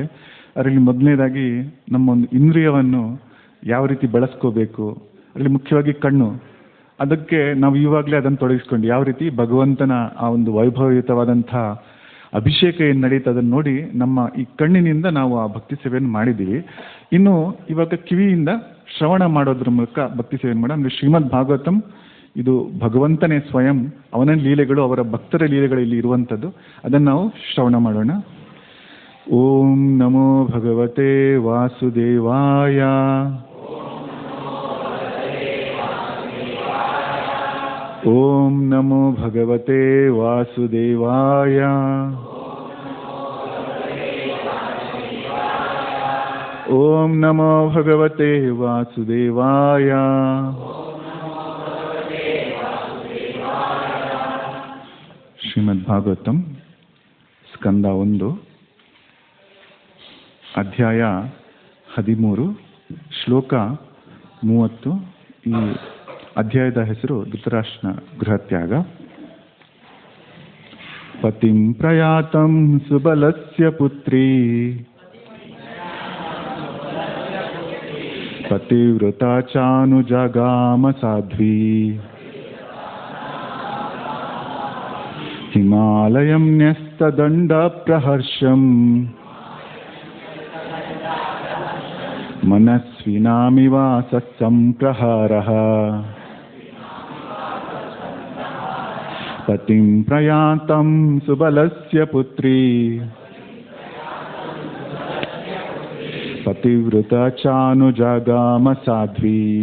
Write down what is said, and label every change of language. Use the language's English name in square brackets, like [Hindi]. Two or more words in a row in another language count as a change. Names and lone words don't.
[Kannada] ಅದರಲ್ಲಿ ಮೊದಲನೇದಾಗಿ ನಮ್ಮ ಒಂದು ಇಂದ್ರಿಯವನ್ನು ಯಾವ ರೀತಿ ಬಳಸ್ಕೋಬೇಕು, ಅದರಲ್ಲಿ ಮುಖ್ಯವಾಗಿ ಕಣ್ಣು, ಅದಕ್ಕೆ ನಾವು ಇವಾಗಲೇ ಅದನ್ನು ತೊಡಗಿಸ್ಕೊಂಡು ಯಾವ ರೀತಿ ಭಗವಂತನ ಆ ಒಂದು ವೈಭವಯುತವಾದಂಥ ಅಭಿಷೇಕ ಏನು ನಡೀತು ಅದನ್ನು ನೋಡಿ ನಮ್ಮ ಈ ಕಣ್ಣಿನಿಂದ ನಾವು ಆ ಭಕ್ತಿ ಸೇವೆಯನ್ನು ಮಾಡಿದ್ದೀವಿ. ಇನ್ನು ಇವಾಗ ಕಿವಿಯಿಂದ ಶ್ರವಣ ಮಾಡೋದ್ರ ಮೂಲಕ ಭಕ್ತಿ ಸೇವೆಯನ್ನು ಮಾಡೋಣ. ಅಂದರೆ ಶ್ರೀಮದ್ ಭಾಗವತಂ ಇದು ಭಗವಂತನೇ ಸ್ವಯಂ, ಅವನ ಲೀಲೆಗಳು, ಅವರ ಭಕ್ತರ ಲೀಲೆಗಳು ಇಲ್ಲಿ ಇರುವಂಥದ್ದು. ಅದನ್ನು ನಾವು ಶ್ರವಣ ಮಾಡೋಣ. [Sanskrit] ಓಂ ನಮೋ ಭಗವತೆ ವಾಸುದೇವಾಯ. ಓಂ ನಮೋ ಭಗವತೆ ವಾಸುದೇವಾಯ. ಓಂ ನಮೋ ಭಗವತೆ ವಾಸುದೇವಾಯ. [Kannada] ಶ್ರೀಮದ್ ಭಾಗವತಂ ಸ್ಕಂದ 1 ಅಧ್ಯಾಯ 13 ಶ್ಲೋಕ 30. ಈ ಅಧ್ಯಾಯದ ಹೆಸರು ಧೃತರಾಷ್ಟ್ರನ ಗೃಹತ್ಯಾಗ. [Sanskrit] ಪತಿಂ ಪ್ರಯಾತಂ ಸುಬಲಸ್ಯ ಪುತ್ರೀ ಪತಿವ್ರತಾ ಚಾನುಜಗಾಮ ಸಾಧ್ವಿ ಹಿಮಾಲಯಂ ನ್ಯಸ್ತದಂಡ ಪ್ರಹರ್ಷಂ ಮನಸ್ವಿನಾಮಿವ ಸಂಪ್ರಹಾರಃ ಪತಿಂ ಪ್ರಯಾತಂ ಸುಬಲಸ್ಯ ಪುತ್ರೀ ಪತಿವ್ರತ ಚಾನುಜಗಾಮ ಸಾಧ್ವಿ